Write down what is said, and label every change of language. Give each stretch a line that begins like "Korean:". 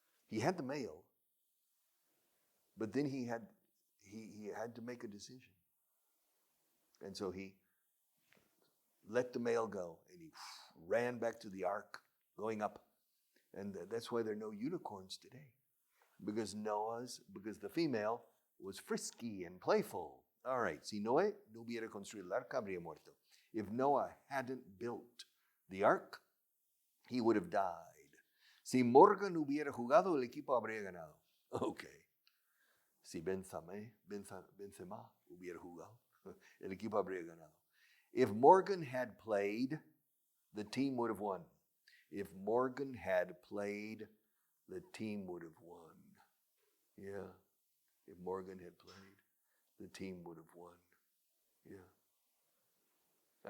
English: He had the male, but then he had to make a decision. And so he let the male go, and he ran back to the ark, going up. And that's why there are no unicorns today, because the female was frisky and playful. All right,
Spanish: si Noé no hubiera construido el arca, habría muerto.
English: If Noah hadn't built the ark, he would have died.
Spanish: Si Morgan hubiera jugado, el equipo habría ganado. Okay. Si Benzema hubiera jugado, el equipo habría ganado.
English: If Morgan had played, the team would have won. If Morgan had played, the team would have won. Yeah. If Morgan had played, the team would have won. Yeah.